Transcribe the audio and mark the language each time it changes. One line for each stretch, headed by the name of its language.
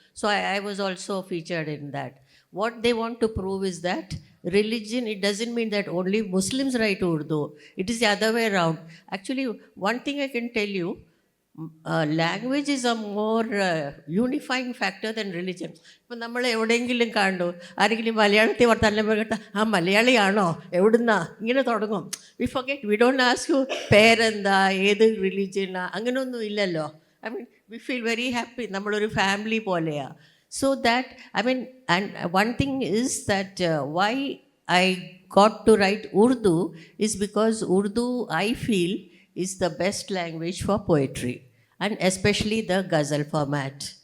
English: So I was also featured in that. What they want to prove is that religion, it doesn't mean that only Muslims write Urdu. It is the other way around. Actually, one thing I can tell you, language is a more unifying factor than religion.
Malayalam: ഇപ്പം നമ്മൾ എവിടെയെങ്കിലും കണ്ടു ആരെങ്കിലും മലയാളത്തിൽ വർത്താനം കേട്ടാൽ ആ മലയാളിയാണോ എവിടുന്നാ ഇങ്ങനെ തുടങ്ങും.
English: we forget, we don't ask you
Malayalam: പേരെന്താ ഏത് റിലീജിയനാ അങ്ങനെയൊന്നും ഇല്ലല്ലോ.
English: I mean we feel very happy,
Malayalam: നമ്മളൊരു ഫാമിലി പോലെയാണ്.
English: So that, I mean, and one thing is that why I got to write Urdu is because Urdu, I feel, is the best language for poetry, and especially the ghazal format.